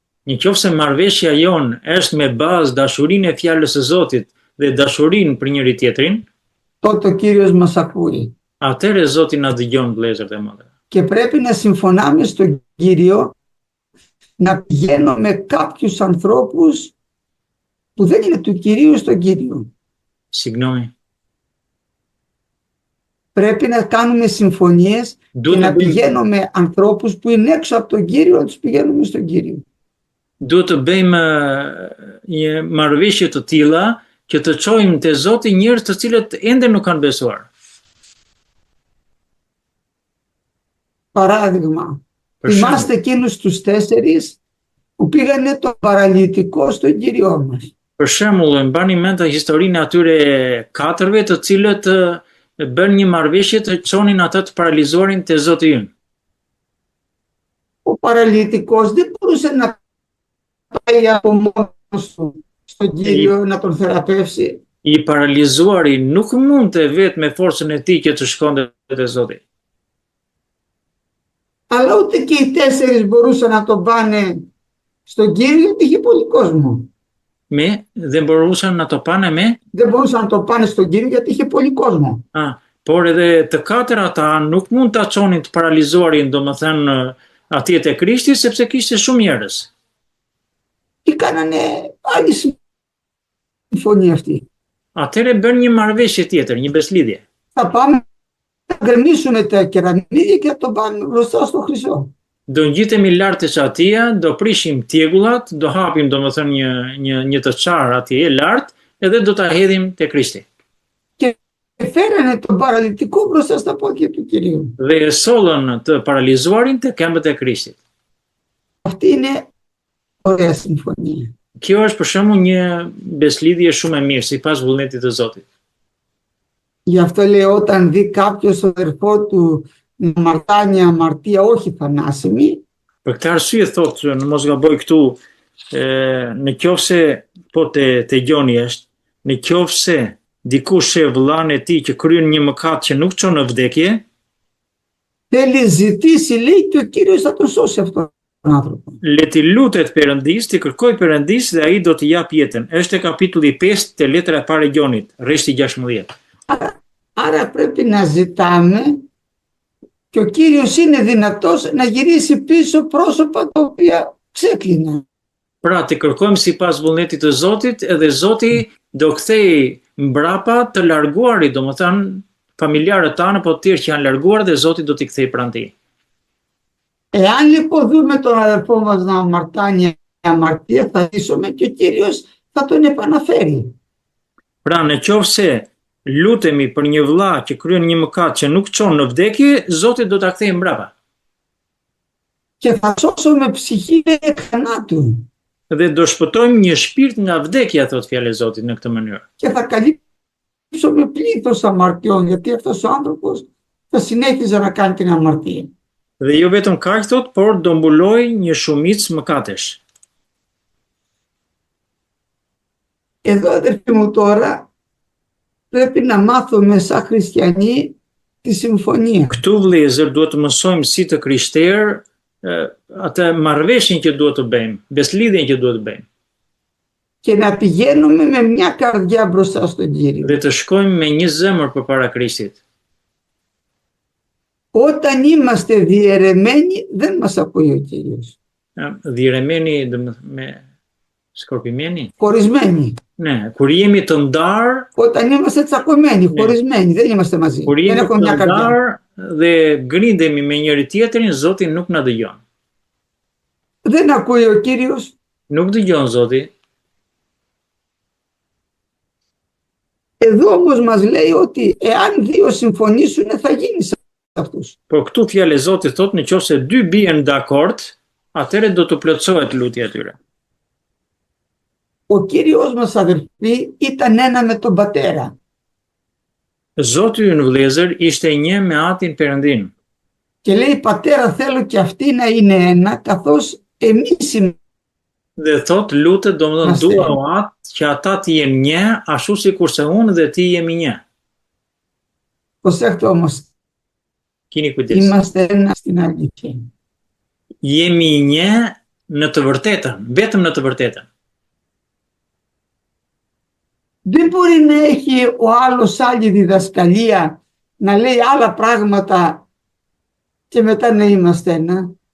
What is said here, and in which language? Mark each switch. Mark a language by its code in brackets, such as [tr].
[sq] Nëse marrëveshja jon është me bazë dashurinë e fjalës së Zotit dhe dashurinë për njëri tjetrin, [el] τότε ο Κύριος μας ακούει. [sq] atëherë Zoti na dëgjon vëllezër dhe motra. [el] Και πρέπει να συμφωνάμε στον Κύριο να πηγαίνω με κάποιους ανθρώπους που δεν είναι του Κυρίου στον Κύριο. Συγγνώμη. Πρέπει να κάνουμε συμφωνίες και να πηγαίνω με ανθρώπους που είναι έξω από τον Κύριο, να τους πηγαίνουμε στον Κύριο. [sq] Duhet të bëjmë një marrëveshje të tilla që të çojmë te Zoti njerëz të cilët ende nuk kanë besuar. [el] Παράδειγμα, θυμάστε εκείνους τους 4 που πήγανε το παραλυτικό στον Κύριό μας. [sq] Për shembull, mbani mend të historinë atyre 4-ve të cilët bën një marrëveshje të çonin atë të paralizuarin te Zoti ynë. [el] Ο παραλυτικός δεν μπορούσε να πάει από μόνος του στον Κύριο να τον θεραπεύσει. [sq] I paralizuari nuk mundte vetë me forcën e tij që të shkonte te Zoti. [el] Αλλά ούτε και οι 4 μπορούσαν να τον πάνε στον Κύριο γιατί είχε πολύ κόσμο. Δεν μπορούσαν να το πάνε με. Δεν μπορούσαν να το πάνε στον Κύριο γιατί είχε πολύ κόσμο. [sq] Por edhe të 4 ata nuk mund ta çonin të paralizuarin, domethënë atje te Krishti sepse kishte shumë njerëz. [el] Και κάνανε άλλη συμφωνία αυτή. [sq] Atëre bën një marrëveshje tjetër, një beslidhje. [el] Θα πάμε να γκρεμίσουμε τα κεραμίδια και να το πάμε μπροστά στο Χρυσό. [sq] Do ngjitemi lart te çatia, do prishim tjegullat, do hapim domethënë një të çarë atje lart, edhe do ta hedhim te Krishti. [el] Και φέρανε τον παραλυτικό μπροστά στα πόδια του Κυρίου. [sq] Dhe e sollën të paralizuarin te këmbët e Krishtit. [el] Αυτή είναι ωραία συμφωνία. [sq] Kjo është për shembull një beslidhje shumë e mirë sipas vullnetit të Zotit. [el] Γι' αυτό λέω όταν δει κάποιος τον αδερφό του να μαρτάνει αμαρτία όχι θανάσιμη. [sq] Për këtë arsye thotë, në mos gaboj këtu, në qofse po te gjoni është, në qofse dikush e vëllain e tij që kryen një mëkat që nuk çon në vdekje, [el] θέλει ζητήσει λέει και ο Κύριος θα τον σώσει αυτόν τον άνθρωπο. [sq] Le ti lutet Perëndis, ti kërkoj Perëndis dhe ai do t'i jap jetën. Është kapitulli 5 te letra e parë e Gjonit, rreshti 16. [el] Άρα πρέπει να ζητάμε και ο Κύριος είναι δυνατός να γυρίσει πίσω πρόσωπα τα οποία ξέκλειναν. [sq] Pra, ti kërkojmë sipas vullnetit të Zotit, edhe Zoti do kthej mbrapa të larguarit, domethënë familjarët tanë apo të tjerë që janë larguar dhe Zoti do t'i kthej pranë tij. [el] Εάν λοιπόν δούμε τον αδερφό μας να αμαρτάνει αμαρτία, θα ζήσουμε και ο Κύριος θα τον επαναφέρει. [sq] Pra, në qofse lutemi për një vëlla që kryen një mëkat që nuk çon në vdekje, Zoti do ta kthejë mbrapa. [el] Και θα σώσουμε ψυχή εκ θανάτου. [sq] Dhe do shpëtojmë një shpirt nga vdekja, thot fjalë e Zotit në këtë mënyrë. [el] Και θα καλύψουμε πλήθος αμαρτιών, γιατί αυτός ο άνθρωπος θα συνέχιζε να κάνει την αμαρτία. [sq] Dhe jo vetëm kaq thot, por do mbuloj një shumicë mëkatesh. [el] Εδώ αδερφοί μου τώρα πρέπει να μάθουμε σαν χριστιανοί τη συμφωνία. [sq] Këtu vëllezër duhet të mësojmë si të krishterë atë marrëveshjen që duhet të bëjmë, beslidhjen që duhet të bëjmë. [el] Και να πηγαίνουμε με μια καρδιά μπροστά στον Κύριο. [sq] Dhe të shkojmë me një zemër përpara Krishtit. [el] Όταν είμαστε διαιρεμένοι δεν μας ακούει ο Κύριος. Διαιρεμένοι με σκορπιμένοι. Χωρισμένοι. [sq] Ναι, kur jemi të ndarë. [el] Όταν είμαστε τσακωμένοι, χωρισμένοι, δεν είμαστε μαζί. Δεν έχουμε μια καρδιά. [sq] Dhe grindemi me njëri tjetrin, Zoti nuk na dëgjon. [el] Δεν ακούει ο Κύριος. [sq] Nuk dëgjon Zoti. [el] Εδώ όμως μας λέει ότι εάν 2 συμφωνήσουν θα γίνει σε αυτούς. [sq] Por këtu fjalë e Zotit thotë nëse 2 bien dakord, atëherë do të plotësohet lutja e tyre. [el] Ο Κύριος μας αδερφοί ήταν ένα με τον Πατέρα. [sq] Zoti ynë vëllezër ishte një me Atin Perëndin. [el] Και λέει Πατέρα θέλω και αυτοί να είναι ένα καθώς εμείς είμαστε. [sq] Dhe thot lutet domethënë dua o Atë që ata të jenë një ashtu sikurse unë dhe ti jemi një. [el] Προσέχτε όμως. [sq] Kini kujdes. [el] Είμαστε ένα στην αλήθεια. [sq] Jemi një në të vërtetën, vetëm në të vërtetën. [el] Δεν μπορεί να έχει ο άλλος άλλη διδασκαλία, να λέει άλλα πράγματα και μετά να είμαστε ένα.